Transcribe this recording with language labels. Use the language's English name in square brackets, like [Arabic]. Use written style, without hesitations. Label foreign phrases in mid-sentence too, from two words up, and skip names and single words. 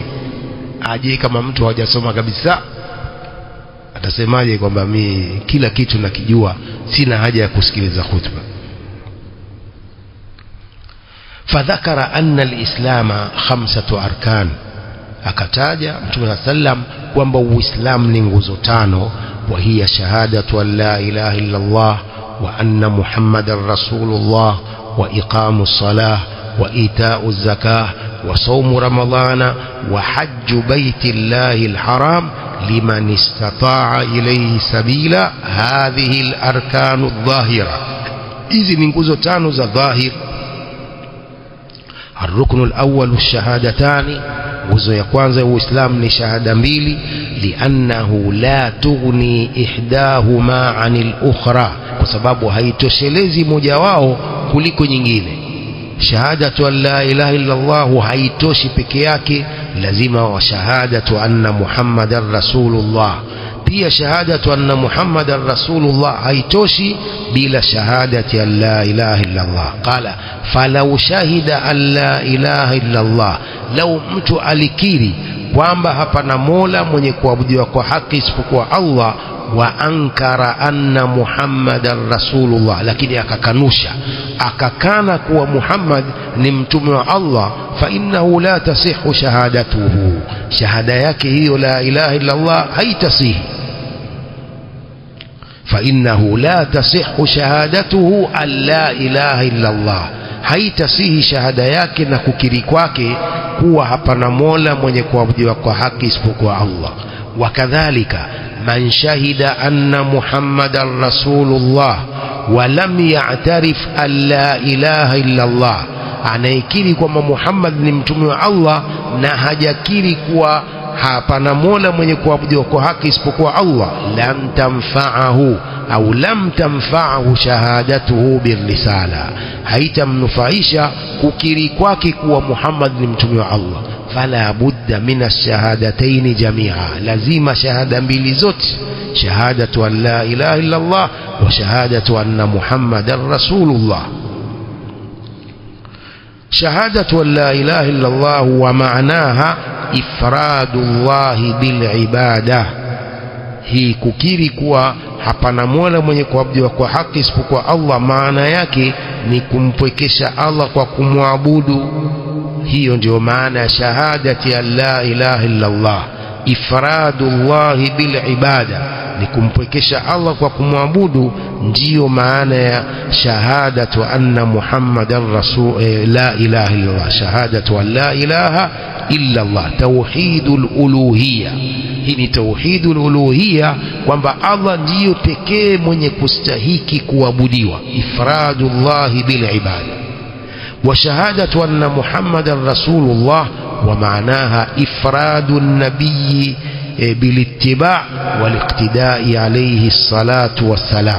[Swahili] Aje kama mtu hajasoma kabisa, atasemaje kwamba mimi kila kitu nakijua, sina haja ya kusikiliza hutuba? [Arabic] فذكر أن الإسلام 5 أركان, [Swahili] akataja Mtume sallam kwamba Uislamu ni nguzo 5. [Arabic] وهي شهادة أن لا إله إلا الله وأن محمدا رسول الله وإقام الصلاة وإيتاء الزكاة وصوم رمضان وحج بيت الله الحرام لمن استطاع إليه سبيلا. هذه الأركان الظاهرة. إذن نقول تانو ظاهر. الركن الأول الشهادتان، [Swahili] nguzo ya kwanza ya Uislamu ni shahada mbili. [Arabic] لأنه لا تغني إحداهما عن الأخرى, [Swahili] kwa sababu haitoshelezi moja wao kuliko nyingine. [Arabic] شهادة أن لا إله إلا الله [Swahili] haitoshi peke yake, lazima [Arabic] وشهادة أن محمدا رسول الله. [Swahili] Pia [Arabic] شهادة أن محمدا رسول الله [Swahili] haitoshi bila [Arabic] شهادة أن لا إله إلا الله. قال فلو شهد أن لا إله إلا الله, [Swahili] lau mtu alikiri kwamba hapana mola mwenye kuabudiwa kwa haki isipokuwa Allah, [Arabic] وأنكر أن محمدا رسول الله, [Swahili] lakini akakanusha akakana kuwa Muhammad ni mtume wa Allah, [Arabic] فإنه لا تصح شهادته, [Swahili] shahada yake hiyo [Arabic] لا إله إلا الله [Swahili] haitasihi. [Arabic] فإنه لا تصح شهادته أن لا إله إلا الله, [Swahili] haitasihi shahada yake na kukiri kwake kuwa hapana mola mwenye kuabudiwa kwa haki isipokuwa Allah. [Arabic] وكذلك من شهد أن محمدا رسول الله ولم يعترف أن لا إله إلا الله, [Swahili] anaikiri kwamba Muhammad ni mtume wa Allah na hajakiri kuwa hapana mola mwenye kuabudiwa kwa haki isipokuwa Allah, [Arabic] لم تنفعه أو لم تنفعه شهادته بالرسالة, [Swahili] haitamnufaisha kukiri kwake kuwa Muhammad ni mtume wa Allah. [Arabic] فلا بد من الشهادتين جميعا, [Swahili] lazima shahada mbili zote, [Arabic] شهادة أن لا إله إلا الله وشهادة أن محمدا رسول الله. شهادة أن لا إله إلا الله ومعناها إفراد الله بالعبادة, [Swahili] hii kukiri kuwa hapana mola mwenye kuabudiwa kwa haki isipokuwa Allah, maana yake ni kumpwekesha Allah kwa kumwabudu. Hiyo ndio maana ya [Arabic] شهادة أن لا إله إلا الله. إفراد الله بالعبادة [Swahili] ni kumpwekesha Allah kwa kumwabudu, ndiyo maana ya [Arabic] شهادة أن محمدا رسول لا إله إلا الله شهادة أن لا إله إلا الله توحيد الألوهية. [Swahili] Hii ni [Arabic] توحيد الألوهية, [Swahili] kwamba Allah ndiyo pekee mwenye kustahiki kuabudiwa, [Arabic] إفراد الله بالعبادة. وشهادة أن محمدا رسول الله ومعناها إفراد النبي بالاتباع والاقتداء عليه الصلاة والسلام.